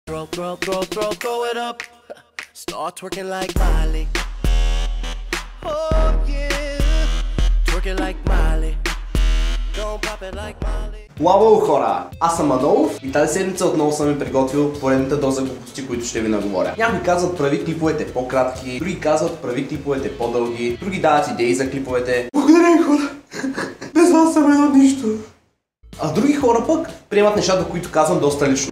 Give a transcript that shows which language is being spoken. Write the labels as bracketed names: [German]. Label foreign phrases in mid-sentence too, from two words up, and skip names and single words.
[English] Throw it up. Start twerking like Miley. Oh yeah. Twerking like Miley. Don't pop it like Miley. [Bulgarian] Лао хора! Аз съм Адолов и тази седмица отново съм ви приготвил поредната доза глупости, които ще ви наговоря. Някои казват прави клиповете по-кратки, други казват прави клиповете по-дълги, други дават идеи за клиповете. Благодаря, хора! Без вас съм едно нищо. А други хора пък приемат нещата, които казвам, доста лично.